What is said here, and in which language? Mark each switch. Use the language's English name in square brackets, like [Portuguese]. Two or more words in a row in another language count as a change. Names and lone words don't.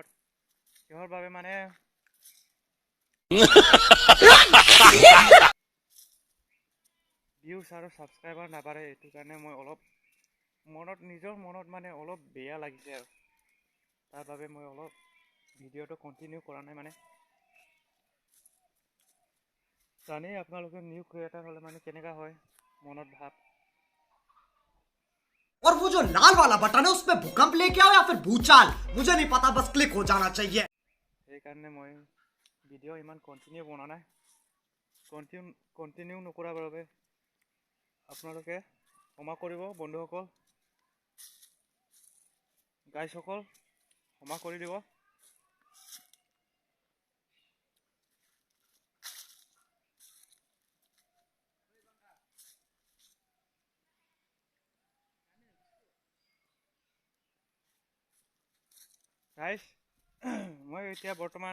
[Assamese] কিহৰ বাবে মানে ভিউজ আৰু ছাবস্ক্ৰাইবাৰ নাবাঢ়ে, এইটো কাৰণে মই অলপ নিজৰ মনত মানে অলপ বেয়া লাগিছে আৰু তাৰ বাবে মই অলপ ভিডিঅ'টো কণ্টিনিউ কৰা নাই। মানে জানেই আপোনালোকে [English] new creator [Assamese] হ'লে মানে কেনেকুৱা হয় মনত ভাৱ। [Hindi] और वो जो लाल वाला बटन है उसमें भूकंप लेके आओ या फिर भूचाल, मुझे नहीं पता, बस क्लिक हो जाना चाहिए। [Assamese] সেইকাৰণে মই ভিডিঅ' ইমান কণ্টিনিউ বনোৱা নাই। কণ্টিনিউ নকৰাৰ বাবে আপোনালোকে ক্ষমা কৰিব বন্ধুসকল, গাইসকল ক্ষমা কৰি দিব। গাইছ মই এতিয়া বৰ্তমান